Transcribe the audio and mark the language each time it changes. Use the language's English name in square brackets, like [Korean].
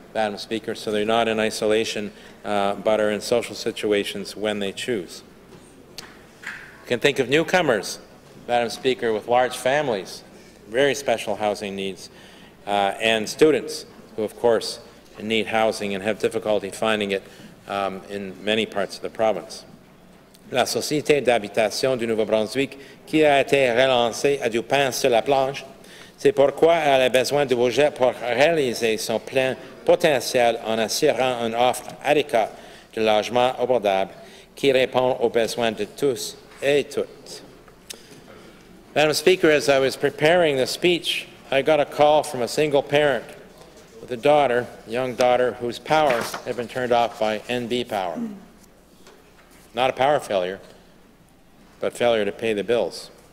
[English] Madam Speaker, so they're not in isolation, but are in social situations when they choose. You can think of newcomers, Madam Speaker, with large families, very special housing needs, and students who, of course, need housing and have difficulty finding it in many parts of the province. [French] La Société d'habitation du Nouveau-Brunswick, qui a été relancée à du pain sur la planche, c'est pourquoi elle a besoin de budget pour réaliser son plein potentiel en assurant une offre adéquate de logements abordables qui répond aux besoins de tous et toutes. [English] Madam Speaker, as I was preparing the speech, I got a call from a single parent with a daughter, a young daughter, whose power had been turned off by NB Power. Not a power failure, but failure to pay the bills.